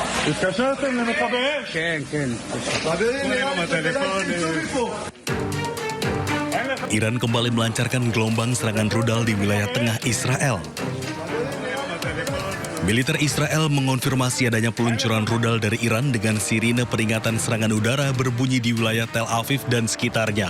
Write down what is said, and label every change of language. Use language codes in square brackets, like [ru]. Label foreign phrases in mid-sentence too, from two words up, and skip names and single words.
[he] התקשרתם למכבי אש? כן. חברים, נראה לי שתצאו מפה. [id] Iran kembali melancarkan gelombang serangan rudal di wilayah tengah Israel. Militer Israel mengonfirmasi adanya peluncuran rudal dari Iran dengan sirine peringatan serangan udara berbunyi di wilayah Tel Aviv dan sekitarnya.